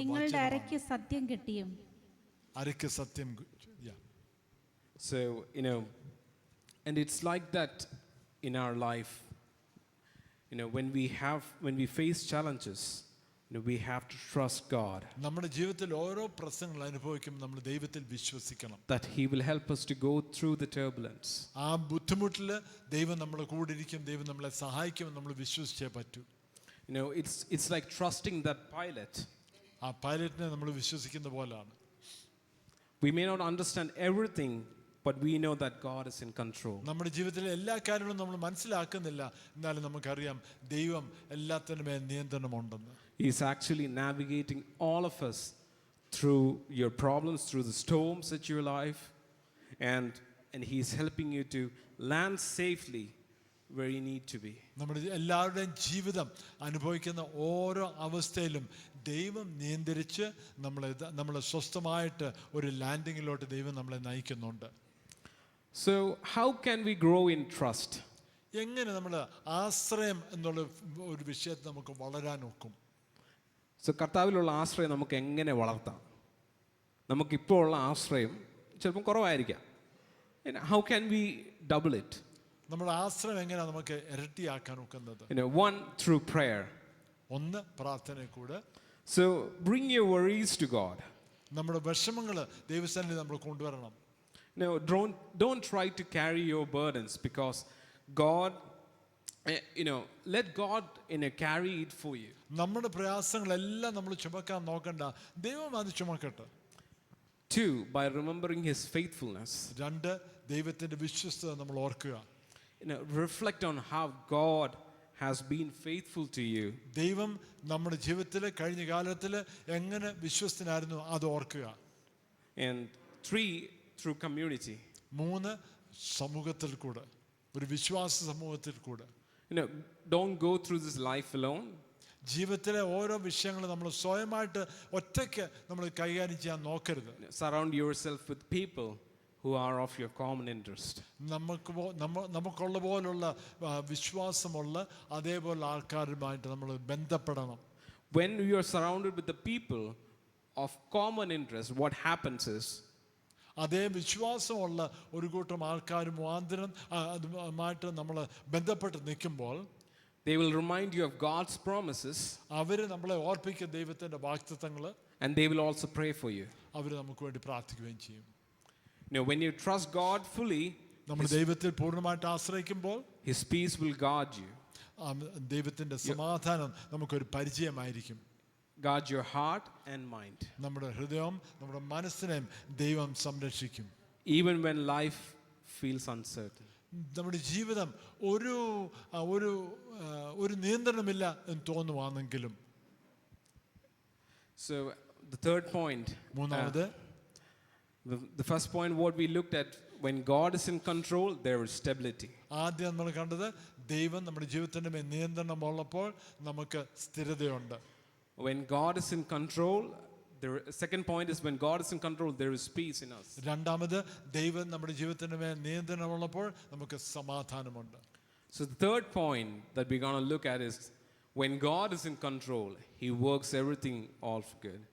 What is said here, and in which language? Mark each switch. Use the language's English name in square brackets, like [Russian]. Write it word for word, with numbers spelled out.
[Malayalam] നിങ്ങളുടെ അരയ്ക്ക് സത്യം കിട്ടിയും. അരയ്ക്ക് സത്യം. Yeah. [English] So, you know, and it's like that in our life. You know, when we have, when we face challenges, you know, we have to trust God [Malayalam] നമ്മുടെ ജീവിതത്തിൽ ഓരോ പ്രശ്നങ്ങൾ അനുഭവിക്കും, നമ്മൾ ദൈവത്തിൽ വിശ്വസിക്കണം. [English] that He will help us to go through the turbulence. [Malayalam] ആ ബുദ്ധിമുട്ടിൽ ദൈവം നമ്മളെ കൂടെ ഇരിക്കും, ദൈവം നമ്മളെ സഹായിക്കുമെന്ന് നമ്മൾ വിശ്വസിച്ചേ പറ്റൂ. [English] You know, it's it's like trusting that pilot. [Malayalam] ആ പൈലറ്റിനെ നമ്മൾ വിശ്വസിക്കുന്ന പോലാണ്. [English] We may not understand everything, but we know that God is in control. [Malayalam] നമ്മുടെ ജീവിതത്തിലെ എല്ലാ കാര്യങ്ങളും നമ്മൾ മനസ്സിലാക്കുന്നില്ല, എന്നാലും നമുക്കറിയാം ദൈവം എല്ലാത്തിനുമേ നിയന്ത്രണമുണ്ടെന്ന്. [English] He is actually navigating all of us through your problems, through the storms in your life, and and He is helping you to land safely where you need to be. [Malayalam] നമ്മുടെ എല്ലാവരുടെയും ജീവിതം അനുഭവിക്കുന്ന ഓരോ അവസ്ഥയിലും ദൈവം നിയന്ത്രിച്ച് നമ്മളെ നമ്മളെ സ്വസ്ഥമായിട്ട് ഒരു ലാൻഡിങ്ങിലോട്ട് ദൈവം നമ്മളെ നയിക്കുന്നുണ്ട്. [English] So, how can we grow in trust? [Malayalam] എങ്ങനെ നമ്മൾ ആശ്രയം എന്നുള്ള ഒരു വിഷയത്തിൽ നമുക്ക് വളരാൻ ഒക്കും? സോ കർത്താവിലുള്ള ആശ്രയം നമുക്ക് എങ്ങനെ വളർത്താം? നമുക്കിപ്പോൾ ഉള്ള ആശ്രയം ചിലപ്പം കുറവായിരിക്കാം. [English] How can we double it? [Malayalam] നമ്മുടെ ആശ്രയം എങ്ങനെയാണ് നമുക്ക് ഇരട്ടിയാക്കാൻ ഒക്കുന്നത്? [English] You know, one through prayer. [Malayalam] ഒന്ന് പ്രാർത്ഥനയെ കൂടെ. [English] So bring your worries to God. [Malayalam] നമ്മുടെ വിഷമങ്ങൾ ദൈവസന്നിധിയിൽ നമ്മൾ കൊണ്ടുവരണം. [English] No, don't don't try to carry your burdens because God, you know, let God you know, carry it for you. [Malayalam] നമ്മുടെ പ്രയാസങ്ങളെല്ലാം നമ്മൾ ചുമക്കാൻ നോക്കണ്ട, ദൈവം അത് ചുമക്കട്ടെ. [English] Two, by remembering His faithfulness. [Malayalam] രണ്ട്, ദൈവത്തിന്റെ വിശ്വസ്തത നമ്മൾ ഓർക്കുക. [English] You know, reflect on how God has been faithful to you. [Malayalam] ദൈവം നമ്മുടെ ജീവിതത്തിലെ കഴിഞ്ഞ കാലത്തിൽ എങ്ങനെ വിശ്വസ്തനായിരുന്നു അത് ഓർക്കുക. [English] And three, through community. [Malayalam] മൂന്ന്, സമൂഹത്തിൽ കൂടെ, ഒരു വിശ്വാസ സമൂഹത്തിൽ കൂടെ. [English] You know, don't go through this life alone. [Malayalam] ജീവിതത്തിലെ ഓരോ വിഷയങ്ങളും നമ്മൾ സ്വയമായിട്ട് ഒറ്റയ്ക്ക് നമ്മൾ കൈകാര്യം ചെയ്യാൻ നോക്കരുത്. [English] Surround yourself with people who are of your common interest. [Malayalam] നമുക്ക് നമുക്കുള്ള പോലുള്ള വിശ്വാസമുള്ള അതേപോലെ ആൾക്കാരുമായിട്ട് നമ്മൾ ബന്ധപ്പെടണം. [English] When you are surrounded with the people of common interest, what happens is, [Malayalam] അതേ വിശ്വാസമുള്ള ഒരു കൂട്ടം ആൾക്കാർ മുഖാന്തരം അതുമായിട്ട് നമ്മൾ ബന്ധപ്പെട്ട് നിൽക്കുമ്പോൾ [English] they will remind you of God's promises. [Malayalam] അവർ നമ്മളെ ഓർപ്പിക്കും ദൈവത്തിൻ്റെ വാഗ്ദത്തങ്ങൾ. [English] And they will also pray for you. [Malayalam] അവർ നമുക്ക് വേണ്ടി പ്രാർത്ഥിക്കുകയും ചെയ്യും. [English] You know, when you trust God fully, [Malayalam] നമ്മൾ ദൈവത്തിൽ പൂർണ്ണമായിട്ട് ആശ്രയിക്കുമ്പോൾ [English] His peace will guard you. [Malayalam] ദൈവത്തിൻ്റെ സമാധാനം നമുക്കൊരു പരിചയമായിരിക്കും. [English] Guard your heart and mind. [Malayalam] നമ്മുടെ ഹൃദയവും നമ്മുടെ മനസ്സിനെയും ദൈവം സംരക്ഷിക്കും. [English] Even when life feels uncertain. [Malayalam] നമ്മുടെ ജീവിതം ഒരു ഒരു ഒരു നിയന്ത്രണമില്ല എന്ന് തോന്നുവാണെങ്കിലും. [English] So the third point. [Malayalam] മൂന്നാമത്, [English] The, the first point what we looked at, when God is in control, there is stability. [Malayalam] ആദ്യം നമ്മൾ കണ്ടത് ദൈവം നമ്മുടെ ജീവിതത്തിന്റെ മേൽ നിയന്ത്രണമുള്ളപ്പോൾ നമുക്ക് സ്ഥിരതയുണ്ട്. [English] When God is in control, the second point is when God is in control, there is peace in us. [Malayalam] രണ്ടാമത്, ദൈവം നമ്മുടെ ജീവിതത്തിന്റെ മേൽ നിയന്ത്രണമുള്ളപ്പോൾ നമുക്ക് സമാധാനമുണ്ട്. [English] So the third point that we're going to look at is when God is in control, He works everything all for good.